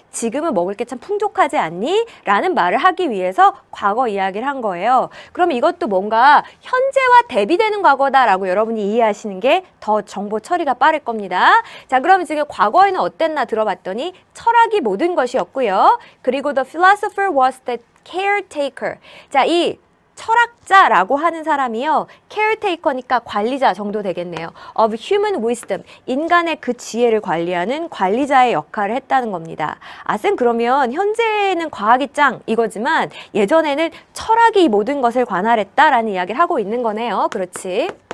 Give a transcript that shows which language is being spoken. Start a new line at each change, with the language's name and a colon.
Korean: 지금은 먹을 게 참 풍족하지 않니? 라는 말을 하기 위해서 과거 이야기를 한 거예요. 그럼 이것도 뭔가 현재와 대비되는 과거다라고 여러분이 이해하시는 게 더 정보 처리가 빠를 겁니다. 자, 그럼 지금 과거에는 어땠나 들어봤더니 철학이 모든 것이었고요.
English: 그리고 the philosopher was the caretaker.
Korean: 자, 이 철학자라고 하는 사람이요. caretaker니까 관리자 정도 되겠네요.
English: of human wisdom.
Korean: 인간의 그 지혜를 관리하는 관리자의 역할을 했다는 겁니다. 쌤 그러면 현재는 과학이 짱 이거지만 예전에는 철학이 이 모든 것을 관할했다라는 이야기를 하고 있는 거네요. 그렇지.